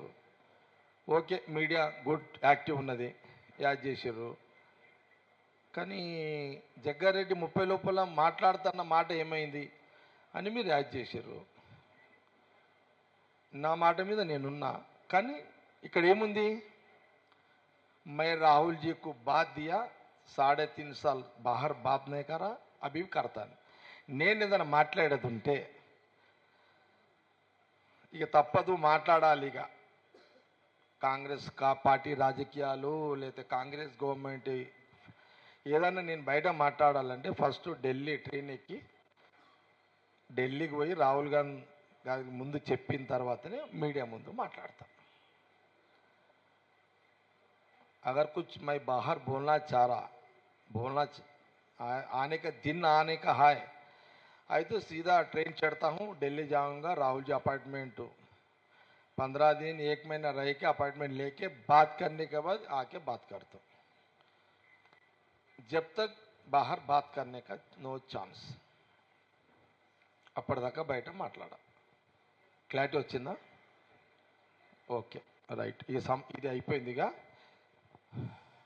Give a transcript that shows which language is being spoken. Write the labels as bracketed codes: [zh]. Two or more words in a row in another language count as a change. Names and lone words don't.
[te] ఓకే, మీడియా [en] good active [te] ఉన్నది, యాడ్ చేసారు. కానీ జగ్గారెడ్డి 30 లోపల మాట్లాడుతున్న మాట ఏమైంది అని మీరు యాడ్ చేసారు. నా మాట మీద నేనున్నా, కానీ ఇక్కడ ఏముంది, [hi] मैं राहुल जी को बात दिया 3.5 साल बाहर बात नहीं करा, अभी करता. [te] నేను ఏదైనా మాట్లాడేది ఉంటే ఇక తప్పదు, మాట్లాడాలి. ఇక కాంగ్రెస్ పార్టీ రాజకీయాలు లేకపోతే [en] Congress government [te] ఏదన్నా నేను బయట మాట్లాడాలంటే ఫస్ట్ ఢిల్లీ ట్రైన్ ఎక్కి ఢిల్లీకి పోయి రాహుల్ గాంధీ ముందు చెప్పిన తర్వాతనే మీడియా ముందు మాట్లాడతా. [hi] अगर कुछ मैं बाहर बोलना चाह रहा, आने का दिन आने का है तो सीधा ट्रेन चढ़ता हूँ, दिल्ली जाऊँगा, राहुल जी अपार्टमेंट 15 दिन 1 महीना रह के अपार्टमेंट लेके बात करने के बाद आके बात करता हूँ. जब तक बाहर बात करने का [en] no chance. [te] అప్పటిదాకా బయట మాట్లాడా. క్లారిటీ వచ్చిందా? [en] okay right. [te] ఇది అయిపోయిందిగా.